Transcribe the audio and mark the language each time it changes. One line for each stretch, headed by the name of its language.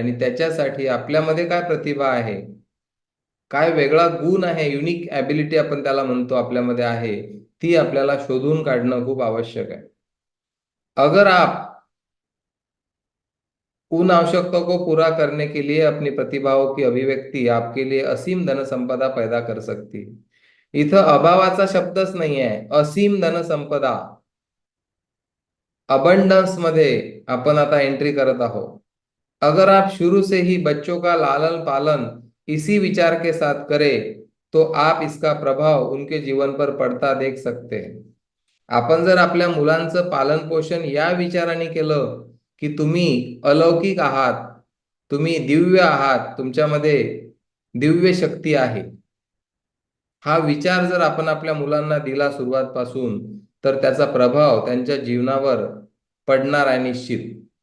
Marathi: आणि त्याच्यासाठी आपल्यामध्ये काय प्रतिभा आहे, काय वेगळा गुण आहे, युनिक ॲबिलिटी आपण त्याला म्हणतो आपल्यामध्ये आहे, ती आपल्याला शोधून काढणं खूप आवश्यक आहे.
Hindi: अगर आप उन आवश्यकताओं को पूरा करने के लिए अपनी प्रतिभाओं की अभिव्यक्ती आपके लिए असीम धनसंपदा पैदा कर सकती है.
Marathi: इथं अभावाचा शब्दच नाही आहे, असीम धनसंपदा, अबंडन्स मध्ये आपण आता एंट्री करत आहोत.
Hindi: अगर आप शुरू से ही बच्चों का लालन पालन इसी विचार के साथ करें तो आप इसका प्रभाव उनके जीवन पर पड़ता देख सकते हैं.
Marathi: आपण जर आपल्या मुलांचं पालन पोषण या विचाराने केलं की तुम्ही अलौकिक आहात, तुम्ही दिव्य आहात, तुमच्यामध्ये दिव्य शक्ती आहे, हा विचार जर आपण आपल्या मुलांना दिला सुरुवातपासून, तर त्याचा प्रभाव त्यांच्या जीवनावर पडणार आहे निश्चित.